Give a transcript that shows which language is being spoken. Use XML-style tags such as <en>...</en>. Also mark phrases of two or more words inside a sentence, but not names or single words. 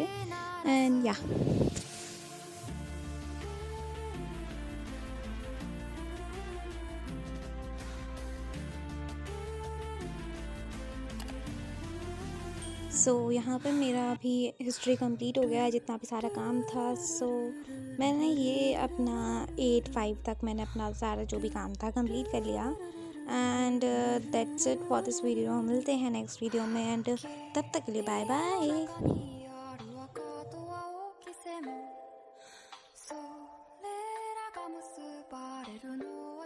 <en>and yeah so</en> <hi>यहाँ पर मेरा अभी</hi> <en>history complete</en> <hi>हो गया है, जितना भी सारा काम था। सो मैंने ये अपना 8/5 तक मैंने अपना सारा जो भी काम था कंप्लीट कर लिया।</hi> <en>And that's it for this video.</en> <hi>मिलते हैं</hi> <en>next video</en> <hi>में एंड तब तक के लिए</hi> <en>bye bye.</en> <ja>にある赤と青き線それらが結ばれるの</ja>